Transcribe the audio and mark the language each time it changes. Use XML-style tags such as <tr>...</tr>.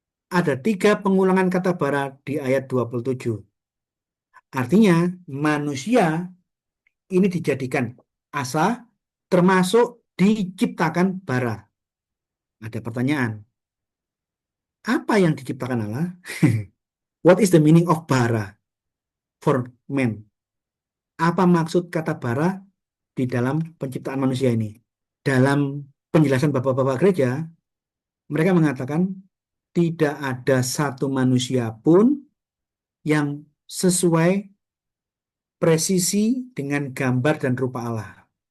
<id>Ada 3 pengulangan kata bara di ayat 27. Artinya manusia ini dijadikan asa termasuk diciptakan bara. Ada pertanyaan, apa yang diciptakan Allah?</id> <en>What is the meaning of bara for man?</en> <id>Apa maksud kata bara di dalam penciptaan manusia ini? Dalam penjelasan bapak-bapak gereja, mereka mengatakan tidak ada satu manusia pun yang sesuai presisi dengan gambar dan rupa Allah.</id>